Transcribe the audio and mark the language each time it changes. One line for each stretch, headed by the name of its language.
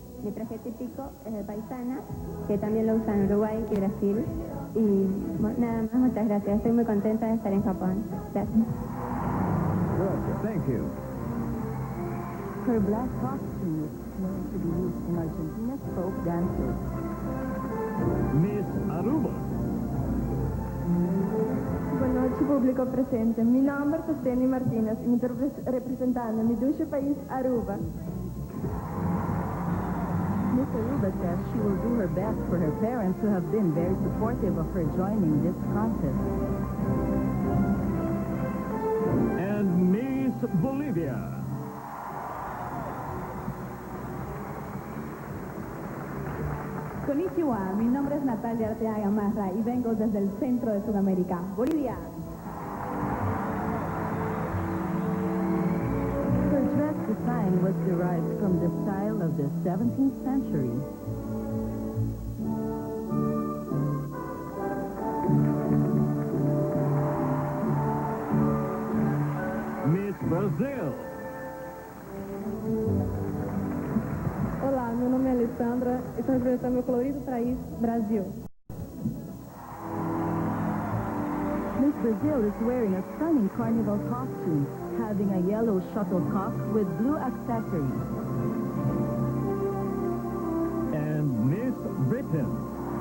Spanish: Mi traje típico es de paisana, que también lo usan en Uruguay y Brasil. Y nada más, muchas gracias. Estoy muy contenta de estar en Japón. Gracias.
English: Good, thank you. Her black costume is known to be used in Argentina's folk dances. Miss Aruba.
Spanish: Buenas noches, público presente. Mi nombre es Esteni Martínez y me estoy representando mi dulce país, Aruba.
English: Miss Aruba says she will do her best for her parents who have been very supportive of her joining this contest. And Miss Bolivia.
Spanish: Konnichiwa, mi nombre es Natalia Arteaga Marra y vengo desde el centro de Sudamérica, Bolivia.
English: Her dress design was derived from the style of the 17th century. Miss Brazil.
Portuguese: Olá, meu nome é Alessandra e estou representando meu colorido país, Brasil.
English: Miss Brazil is wearing a stunning carnival costume, having a yellow shuttlecock with blue accessories. And Miss Britain.